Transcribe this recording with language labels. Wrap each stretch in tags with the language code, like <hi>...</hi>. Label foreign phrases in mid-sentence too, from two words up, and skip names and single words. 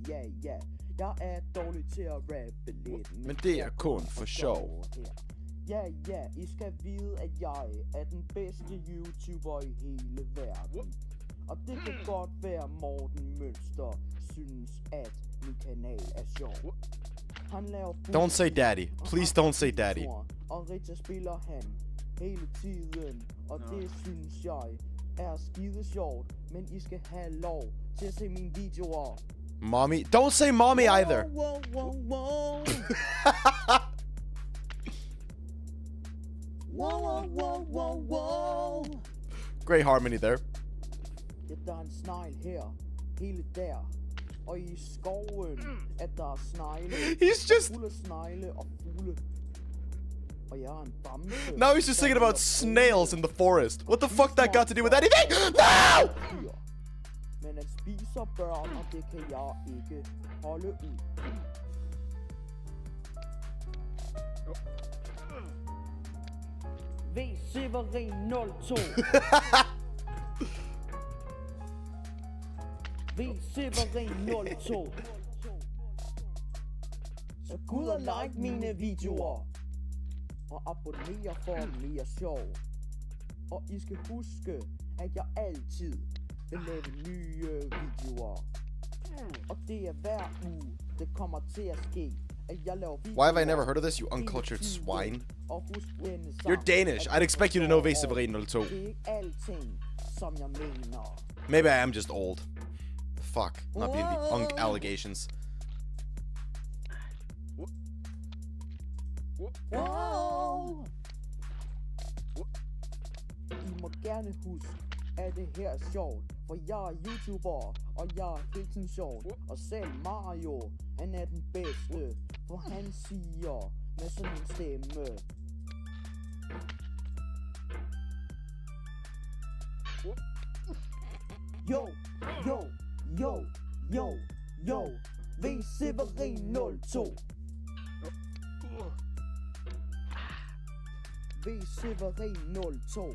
<da>Ja, jeg er dårlig til at rappe lidt. Men det er kun for sjov. Ja, I skal vide, at jeg er den bedste YouTuber i hele verden. Og det kan godt være, Morten Mønster synes, at min kanal er sjov. Han laver</da> <en>Don't say daddy. Please don't say daddy.</en> <da>Og Rita spiller han hele tiden. Og det synes jeg er skide sjovt. Men I skal have lov til at se mine videoer.</da> <en>Mommy. Don't say mommy either. Wow. Wow. Great harmony there.</en> <da>Ja, der er en snegl her. Hele der. Og i skoven, at der er snegle.</da> <en>He's just...</en> <da>Fuld af snegle og fugle. Og jeg er en bamse.</da> <en>Now he's just thinking about snails in the forest. What the fuck that got to do with anything? No!</en> <da>Men at spise børn, og det kan jeg ikke holde ud. Severin 02. Severin 02. Så gå ud og like mine videoer. Og abonner for mere sjov. Og I skal huske, at jeg altid vil lave nye videoer. Og det er hver uge, det kommer til at ske.</da> <en>Why have I never heard of this, you uncultured swine? You're Danish. I'd expect you to know Severin 02. Maybe I am just old. Fuck. Not being the unk allegations.</en> <da>I må gerne huske, at det her er sjovt. For jeg er YouTuber, og jeg er helt sådan sjovt. Og selv Mario, han er den bedste. For han siger med sådan en stemme.</da> <en>Yo.</en> <da>Severin 02. Severin 02.</da>